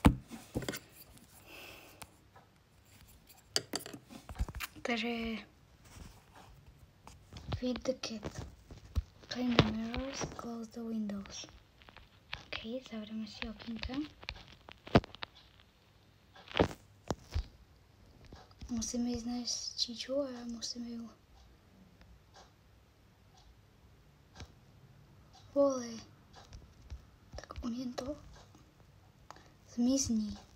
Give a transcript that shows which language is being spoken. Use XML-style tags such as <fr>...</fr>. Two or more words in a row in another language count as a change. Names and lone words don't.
<en>Takže feed the cat. Clean the mirrors, close the windows.</en> <sk>OK, zavrieme si okienka. Musíme ísť nájsť Čiču a musíme ju... Vole. Tak umiem to. Zmizni.</sk>